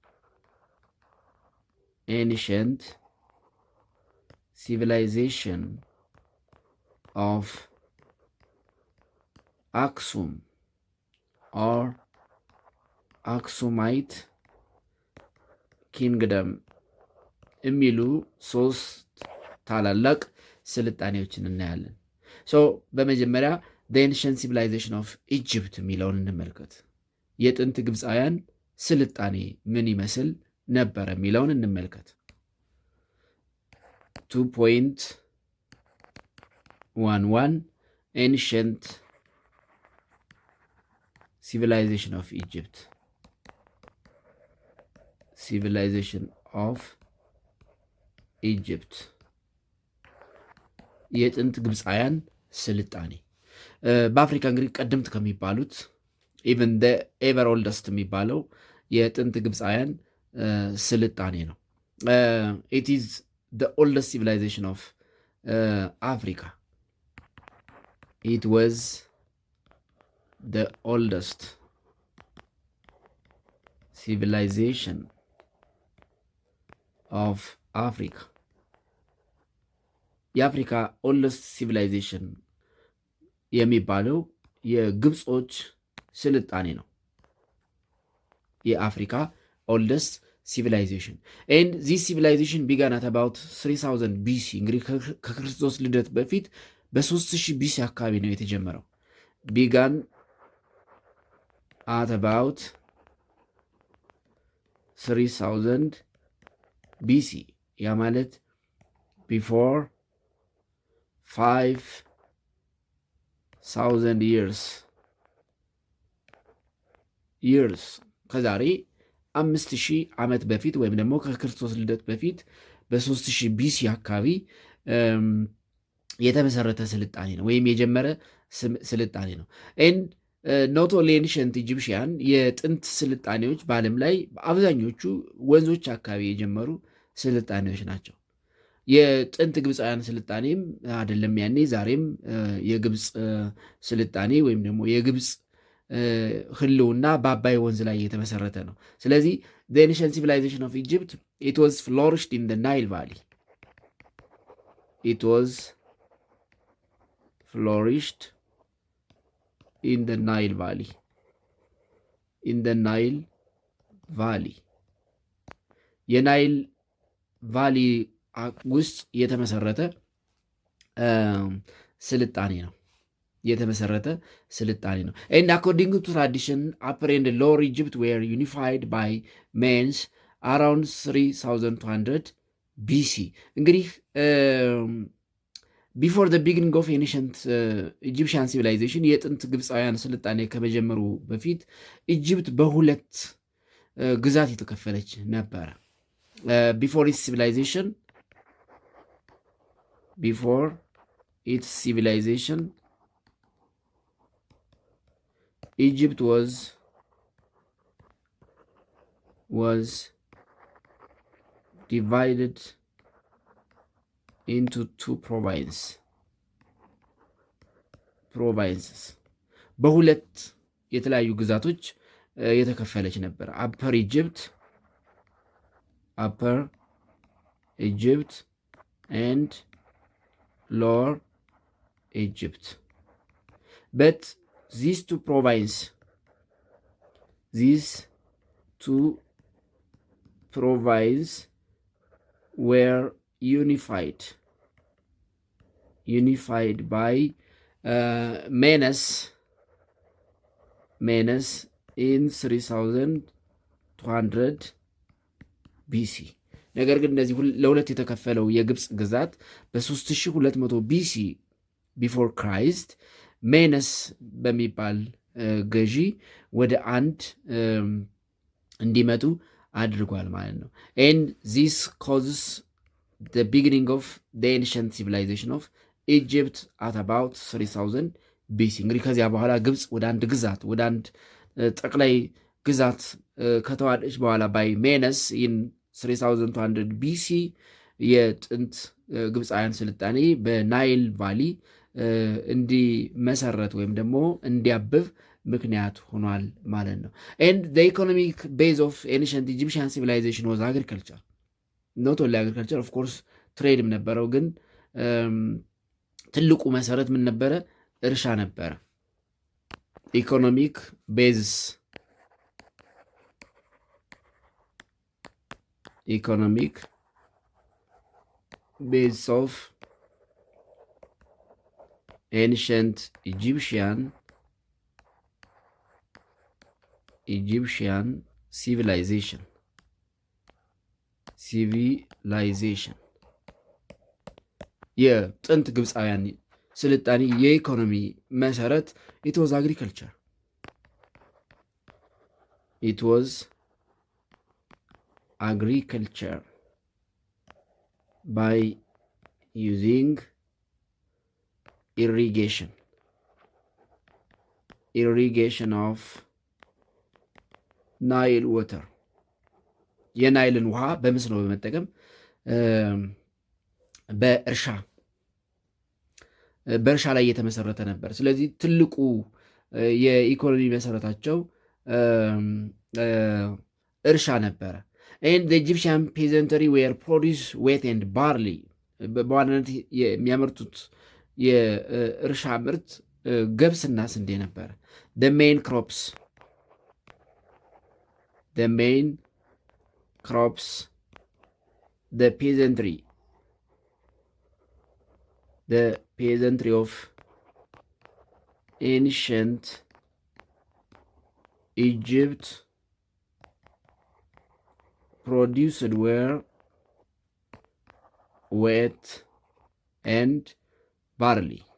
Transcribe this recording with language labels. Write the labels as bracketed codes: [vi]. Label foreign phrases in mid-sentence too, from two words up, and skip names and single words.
[en] Ancient civilization of Aksum or Aksumite kingdom የሚሉ [am] ሶስት ታላላቅ ስልጣኔዎችን እናያለን። በመጀመሪያ [en] ancient civilization of Egypt [am] የሚለውን እንመልከት። የጥንት ግብፃውያን ስልጣኔ ምን ይመስል ነበር የሚለውን እንመልከት። 2.11 [en] ancient civilization of Egypt. [am] የጥንት ግብፃውያን ስልጣኔ በአፍሪካ እንግዲህ ቀደምት ከሚባሉት [en] even ever oldest [am] የሚባለው የጥንት ግብፃውያን ስልጣኔ ነው። [en] it is the oldest civilization of Africa. It was the oldest civilization of Africa. [am] የአፍሪካ [en] oldest civilization [am] የሚባለው የግብጾች ስልጣኔ ነው። የአፍሪካ [en] oldest civilization. And this civilization began at about 3000 BC. [am] እንግዲህ ከክርስቶስ ልደት በፊት በ3000 BC አካባቢ ነው የተጀመረው። [en] began at about 3000 BC [am] ያ ማለት [en] before 5000 [am] years ከዛሬ 5000 ዓመት በፊት ወይም ደግሞ ከክርስቶስ ልደት በፊት በ3000 BC አካባቢ የተመሰረተ ስልጣኔ ነው ወይም የጀመረ ስልጣኔ ነው። [en] and not only ancient Egyptian [am] የጥንት ስልጣኔዎች በዓለም ላይ አብዛኞቹ ወንዞች አካባቢ የጀመሩ ስልጣኔዎች ናቸው። የጥንት ግብፃውያን ስልጣኔም አይደለም ያኔ ዛሬም የግብፅ ስልጣኔ ወይም ደግሞ የግብፅ ህልውና በአባይ ወንዝ ላይ የተመሰረተ ነው። ስለዚህ [en] the ancient civilization of Egypt, it was flourished in the Nile Valley. It was flourished in the Nile Valley. In the Nile Valley. [am] የናይል ቫሊ ውስጥ የተመሰረተ ስልጣኔ ነው። [en] And according to tradition, Upper and Lower Egypt were unified by Menes around 3200 BC. [am] እንግዲህ [en] before the beginning of ancient Egyptian civilization [am] የጥንት ግብፃውያን ስልጣኔ ከመጀመሩ በፊት ኢጅፕት በሁለት ግዛት የተከፈለች ነበረ። [en] before its civilization Egypt was divided into two provinces [am] በሁለት የተለያዩ ግዛቶች የተከፈለች ነበር። [en] upper Egypt and lower Egypt. But these two provinces were unified by Menes in 3200 BC. [am] ነገር ግን እነዚህ ለሁለት የተከፈለው የግብፅ ግዛት በ3200 BC [en] before Christ [am] ሜነስ በሚባል ገዢ ወደ አንድ እንዲመጡ አድርጓል ማለት ነው። [en] and this causes the beginning of the ancient civilization of Egypt at about 3000 BC. [am] እንግዲህ ከዚያ በኋላ ግብፅ ወደ አንድ ግዛት ወደ አንድ ጠቅላይ ግዛት ከተዋደች በኋላ ባይ ሜነስ in 3200 BC የጥንት ግብፃውያን ስልጣኔ በናይል ቫሊ እንዲመሰረት ወይም ደግሞ እንዲያብብ ምክንያት ሆኗል ማለት ነው። [en] and the economic base of ancient Egyptian civilization was agriculture. not only agriculture, of course [am] ትሬድም ነበረው፣ ግን ትልቁ መሰረት ምን ነበረ? እርሻ ነበረ። [en] economic basis of ancient Egyptian civilization [am] የጥንት ግብፃውያን ስልጣኔ የኢኮኖሚ መሰረት [en] it was agriculture. by using irrigation of Nile water. [am] የናይልን ውሃ በመስኖ በመጠቀም በእርሻ ላይ የተመሰረተ ነበር። ስለዚህ ትልቁ የኢኮኖሚ መሰረታቸው እርሻ ነበረ። [en] and the Egyptian peasantry were produce wheat and barley. [am] በዋናነት የሚያመርቱት የእርሻ ምርት ገብስና ስንዴ ነበረ። [en] the main crops, the peasantry of ancient Egypt produced were wheat and barley.